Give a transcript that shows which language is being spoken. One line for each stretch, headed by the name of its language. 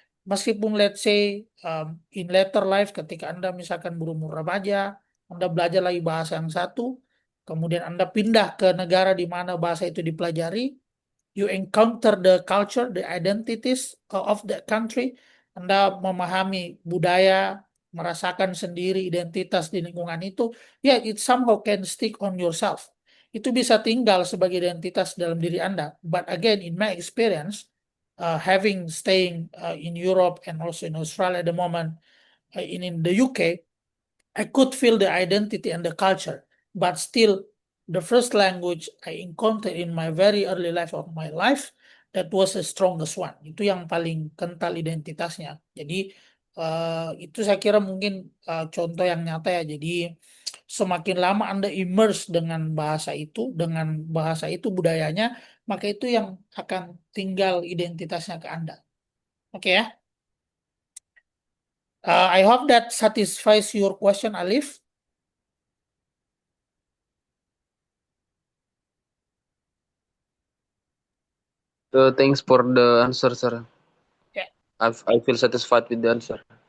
Indonesian: Meskipun
English: let's say in later life
Indonesian: ketika Anda misalkan berumur remaja, Anda belajar lagi bahasa yang satu, kemudian Anda pindah ke negara di mana bahasa itu dipelajari,
English: you encounter the culture, the identities of that country,
Indonesian: Anda memahami budaya, merasakan sendiri identitas di lingkungan itu, ya
English: it somehow can stick on yourself.
Indonesian: Itu bisa tinggal sebagai identitas dalam diri Anda.
English: But again, in my experience, having staying in Europe and also in Australia at the moment, in the UK, I could feel the identity and the culture, but still the first language I encountered in my very early life of my life, that was the strongest one.
Indonesian: Itu yang paling kental identitasnya. Jadi itu saya kira mungkin contoh yang nyata ya. Jadi semakin lama Anda immerse dengan bahasa itu budayanya, maka itu yang akan tinggal identitasnya ke Anda. Oke ya.
English: I hope that satisfies your question, Alif. Thanks for the answer, sir. Yeah. I feel satisfied with the answer.